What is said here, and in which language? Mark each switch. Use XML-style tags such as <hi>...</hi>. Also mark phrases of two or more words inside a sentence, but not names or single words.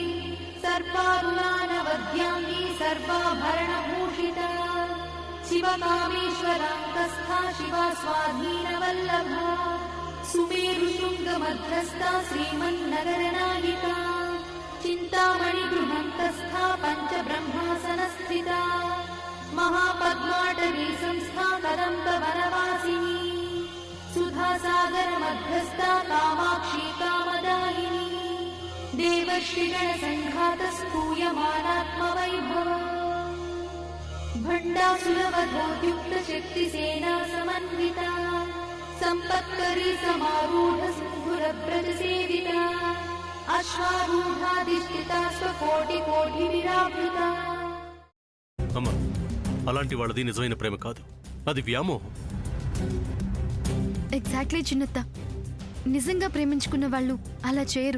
<sa>सर्वारुणानवद्याङ्गी सर्वाभरणभूषिता शिवकामेश्वराङ्कस्था शिवा स्वाधीनवल्लभा सुमेरुशृङ्गमध्यस्था श्रीमन्नगरनायिका चिन्तामणिगृहन्तस्था पञ्चब्रह्मासनस्थिता महापद्माटवी संस्था कदम्बवनवासिनी सुधासागरमध्यस्था कामाक्षी कामदायिनी देवर्षिगणसङ्घातस्तूयमानात्मवैभव भण्डासुरवधोद्युक्तशक्तिसेना समन्विता सम्पत्करी समारूढसिन्धुरव्रजसेविता అశ్వారూఢాధిష్ఠితా స్వకోటికోటివిరావృతా.</sa> <te>అమ్మా, అలాంటి వాళ్ళది నిజమైన ప్రేమ కాదు, అది వ్యామోహం. ఎగ్జాక్ట్లీ చిన్నత్త, నిజంగా ప్రేమించుకున్న వాళ్ళు అలా చేయరు.</te>